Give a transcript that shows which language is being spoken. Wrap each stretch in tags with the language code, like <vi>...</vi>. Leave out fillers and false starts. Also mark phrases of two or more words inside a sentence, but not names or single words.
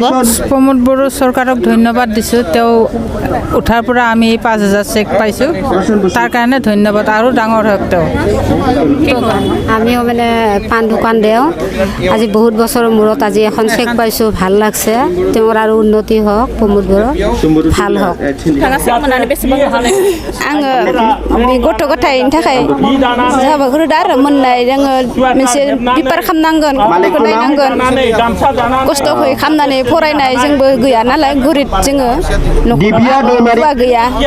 <as>প্ৰমোদ বড়ো চৰকাৰক ধন্যবাদ দিছোঁ তেওঁ উঠাৰ পৰা আমি 5,000 চেক পাইছোঁ তাৰ কাৰণে ধন্যবাদ আৰু ডাঙৰ হওক তেওঁ আমিও মানে পাণ দোকান দিওঁ আজি বহুত বছৰৰ মূৰত আজি এখন চেক পাইছোঁ ভাল লাগছে তেওঁৰ আৰু উন্নতি হওক প্ৰমোদ বড়ো ভাল হওক</as> <brx>आङो गथ' गथायनि थाखाय हाबाखौ दा आरो मोननाय जोङो मोनसे बिपार खालामनांगोन गथ'खौ नायनांगोन खस्थ'यै खालामनानै फरायनाय जोंबो गैया नालाय गरिब जोङो न'खराव गैया</brx>